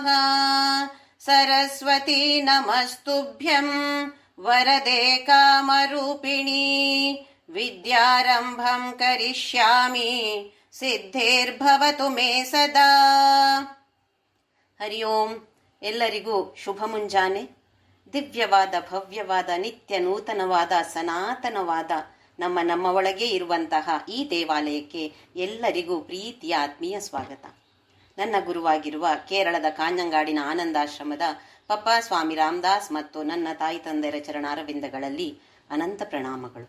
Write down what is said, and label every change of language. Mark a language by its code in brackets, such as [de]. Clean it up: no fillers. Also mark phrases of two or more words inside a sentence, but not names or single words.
[sa] सरस्वती नमस्तुभ्यं वरदे कामरूपिणी विद्यारम्भं करिष्यामि ಸಿದ್ಧೇರ್ಭವತು ಮೇ ಸದಾ. ಹರಿ ಓಂ. [kn] ಎಲ್ಲರಿಗೂ ಶುಭ ಮುಂಜಾನೆ. ದಿವ್ಯವಾದ ಭವ್ಯವಾದ ನಿತ್ಯ ನೂತನವಾದ ಸನಾತನವಾದ ನಮ್ಮ ಒಳಗೆ ಇರುವಂತಹ ಈ ದೇವಾಲಯಕ್ಕೆ ಎಲ್ಲರಿಗೂ ಪ್ರೀತಿಯ ಆತ್ಮೀಯ ಸ್ವಾಗತ. ನನ್ನ ಗುರುವಾಗಿರುವ ಕೇರಳದ ಕಾಂಜಂಗಾಡಿನ ಆನಂದಾಶ್ರಮದ ಪಪ್ಪ ಸ್ವಾಮಿ ರಾಮದಾಸ್ ಮತ್ತು ನನ್ನ ತಾಯಿ ತಂದೆಯರ ಚರಣಾರವಿಂದಗಳಲ್ಲಿ ಅನಂತ ಪ್ರಣಾಮಗಳು.